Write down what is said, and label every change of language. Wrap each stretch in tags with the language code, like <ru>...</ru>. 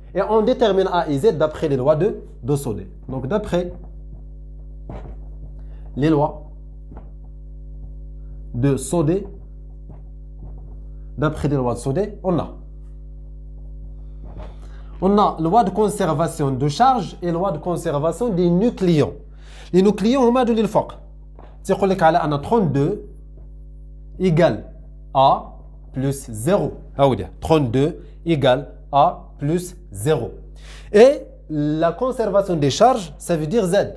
<fr>Et on détermine A et Z d'après les lois de Sodé. Donc d'après les lois de Sodé, d'après les lois de Sodé, on a loi de conservation de charge et loi de conservation des nucléons.</fr> <ar>Les nucléons هما هادو اللي الفوق. تيقول لك على أن 32 égale A plus 0.</ar> <fr>Ah oui, 32 égale A plus 0. Et la conservation des charges, ça veut dire Z.</fr>